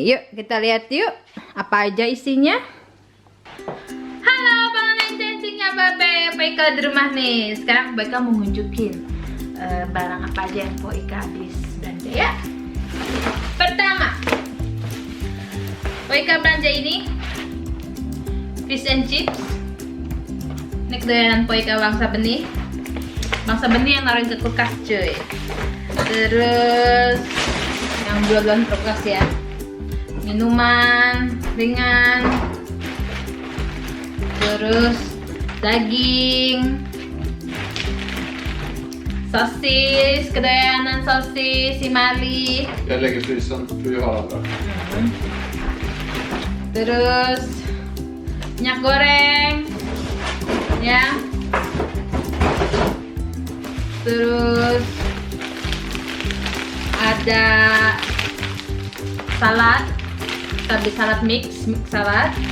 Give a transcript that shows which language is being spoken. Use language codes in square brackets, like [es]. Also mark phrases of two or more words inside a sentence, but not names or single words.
[id] Yuk kita lihat yuk apa aja isinya. Halo Bang Nana cangcingnya babe Mpo Ika di rumah nih. Sekarang Mpo Ika mau nunjukin barang apa aja yang Mpo Ika habis belanja ya. Pertama, Mpo Ika belanja ini [en] fish and chips. [id] Ini kedoyanan Mpo Ika Bang Sabeni. Bang Sabeni yang naruhin ke kulkas cuy. Terus yang bulan-bulan kulkas ya. Minuman ringan. Terus daging. Sosis, kedoyanan sosis si Mali. [sv] Jag lägger frysen för vi har andra. [id] Terus minyak goreng ya, terus ada salad, tapi salad mix salad.